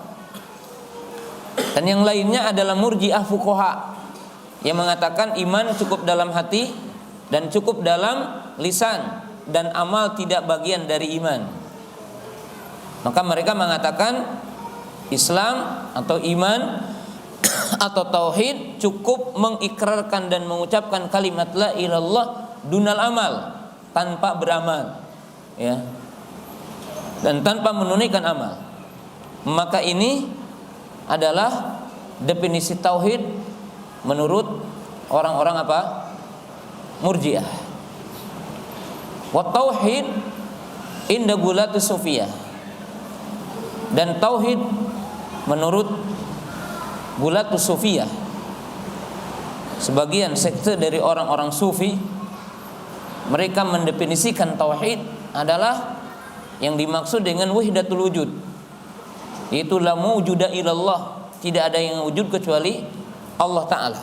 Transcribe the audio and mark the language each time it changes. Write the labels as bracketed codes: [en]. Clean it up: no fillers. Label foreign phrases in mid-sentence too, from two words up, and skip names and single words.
[id] Dan yang lainnya adalah [ar] مرجئة الفقهاء [id] yang mengatakan iman cukup dalam hati dan cukup dalam lisan, dan amal tidak bagian dari iman. Maka mereka mengatakan Islam atau iman atau tauhid cukup mengikrarkan dan mengucapkan kalimat [ar] لا إله إلا الله دون العمل, [id] tanpa beramal, ya, dan tanpa menunaikan amal. Maka ini adalah definisi tauhid menurut orang-orang apa? Murji'ah. [ar] والتوحيد عند غلاة الصوفية. [id] Dan tauhid menurut [ar] غلاة الصوفية, [id] sebagian sekte dari orang-orang sufi, mereka mendefinisikan tauhid adalah yang dimaksud dengan [ar] وحدة الوجود, [id] yaitu [ar] لا موجود إلا الله, [id] tidak ada yang wujud kecuali [ar] الله تعالى.